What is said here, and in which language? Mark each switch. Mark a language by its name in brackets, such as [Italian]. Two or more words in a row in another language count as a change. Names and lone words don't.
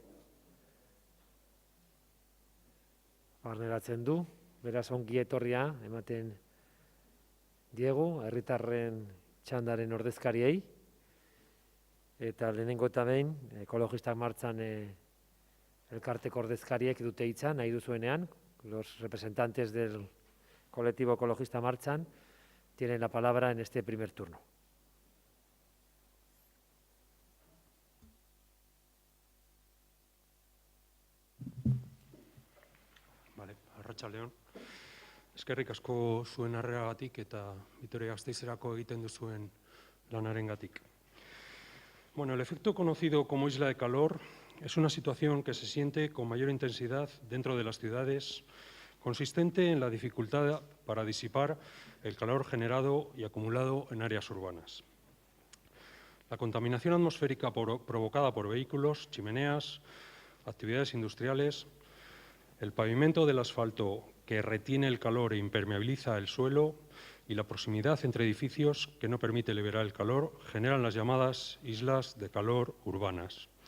[Basque] barneratzen du, beraz ongi etorria ematen diegu, herritarren txandaren ordezkariei, eta lehenengo eta behin, ekologistak martxan elkarteko ordezkariek dute hitza, nahi duzuenean, [Spanish] los representantes del colectivo ecologista marchan tienen la palabra en este primer turno. Vale, [Basque] arratsaldeon. Eskerrik asko zuen harreragatik eta Vitoria-Gasteizerako egiten duzuen lanarengatik. [Spanish] Bueno, el efecto conocido como isla de calor es una situación que se siente con mayor intensidad dentro de las ciudades, consistente en la dificultad para disipar el calor generado y acumulado en áreas urbanas. La contaminación atmosférica provocada por vehículos, chimeneas, actividades industriales, el pavimento del asfalto que retiene el calor e impermeabiliza el suelo y la proximidad entre edificios que no permite liberar el calor generan las llamadas islas de calor urbanas.